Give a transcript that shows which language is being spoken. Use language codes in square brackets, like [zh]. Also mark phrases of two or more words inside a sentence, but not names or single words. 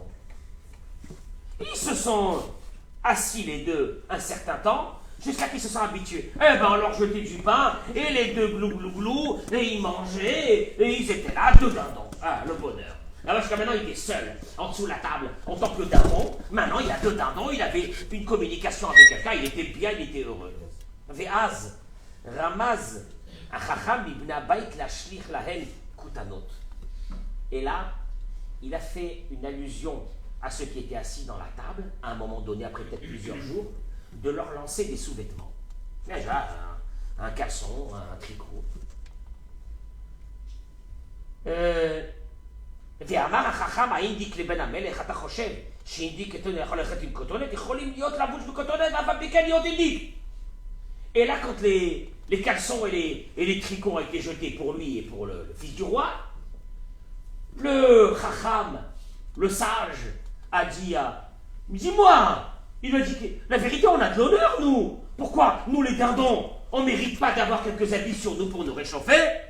[fr] Ils se sont assis les deux un certain temps, jusqu'à qu'ils se sont habitués. Eh bien, on leur jetait du pain, et les deux glou glou glou, et ils mangeaient, et ils étaient là, 2 dindons. Ah, le bonheur. Alors, jusqu'à maintenant, il était seul, en dessous de la table, en tant que dindon. Maintenant, il a 2 dindons, il avait une communication avec quelqu'un, il était bien, il était heureux. [he] ואז רמז החכם לבני הבית להשליך להן כותונות. [fr] Et là, il a fait une allusion à ceux qui étaient assis dans la table, à un moment donné, après peut-être plusieurs jours, de leur lancer des sous-vêtements. Déjà, un caleçon, un tricot. [he] ואמר החכם האינדיק לבן המלך, אתה חושב שאינדיק יכול ללכת עם כותונת? יכולים להיות לבוש בכותונת, אבל בלי כן להיות אינדיק. [fr] Et là, quand les caleçons et les tricots ont été jetés pour lui et pour le fils du roi, le chacham, le sage, a dit à... Dis-moi, il lui a dit que la vérité, on a de l'honneur, nous. Pourquoi nous, les dindons, on ne mérite pas d'avoir quelques habits sur nous pour nous réchauffer?